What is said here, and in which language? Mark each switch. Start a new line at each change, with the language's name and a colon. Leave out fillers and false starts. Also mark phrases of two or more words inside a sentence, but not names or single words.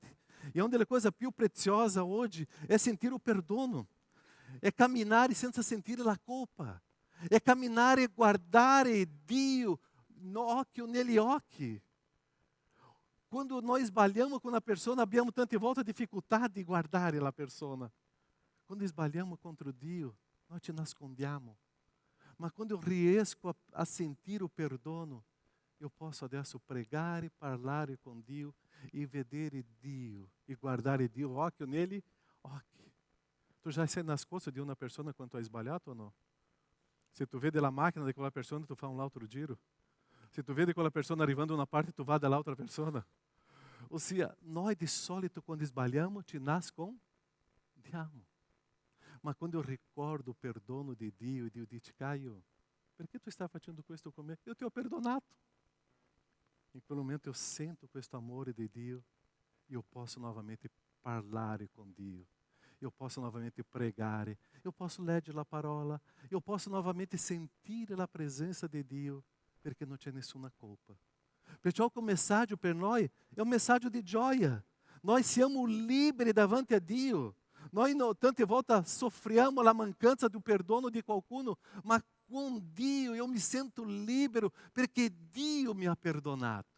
Italian: E uma delle cose più preziose oggi è sentire il perdono, è camminare senza sentire la colpa, è camminare e guardare Dio negli occhi. Quando noi sbagliamo con una persona, abbiamo tante volte difficoltà di guardare la persona. Quando sbagliamo contro Dio, noi ci nascondiamo.
Portuguese: Mas quando eu
Italian: riesco a sentir o perdono, eu posso adesso pregare, parlare con Dio e vedere Dio e guardare Dio, occhio nele, occhio. Tu já sei nascosto di una persona quando tu hai sbagliato o no? Se tu vede la macchina di quella persona, tu fai un altro giro. Se tu vede quella persona arrivando una parte, tu vai dall'altra persona. Ossia, noi di solito quando sbagliamo ci nascondiamo. Ma quando eu ricordo o perdono di Dio e Dio dice, Caio, perché tu stai facendo questo con me? Eu ti ho perdonato. Em quel momento eu sento questo amore di Dio e eu posso novamente parlare com Dio. Eu posso novamente pregare, eu posso leggere la parola, eu posso novamente sentire la
Portuguese: presença de
Italian: Dio, perché non c'è nessuna colpa. Perciò o messaggio per noi è un messaggio di gioia. Noi siamo liberi davanti a Dio. Noi tante volte soffriamo la mancanza do perdono di qualcuno, ma con Dio eu mi sento libero perché Dio mi ha perdonato.